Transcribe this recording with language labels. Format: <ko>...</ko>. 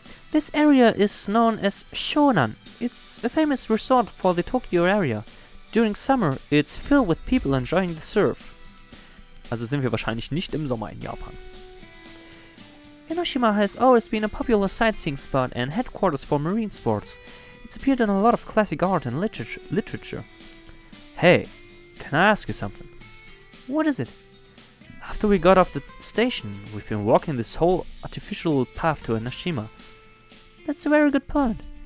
<en>This area is known as Shonan. It's a famous resort for the Tokyo area. During summer, it's filled with people enjoying the surf.</en> <de>Also sind wir wahrscheinlich nicht im Sommer in Japan.</de> <en>Enoshima has always been a popular sightseeing spot and headquarters for marine sports. It's appeared in a lot of classic art and literature. Hey, can I ask you something? What is it? After we got off the station, we've been walking this whole artificial path to Enoshima. That's a very good point.</en>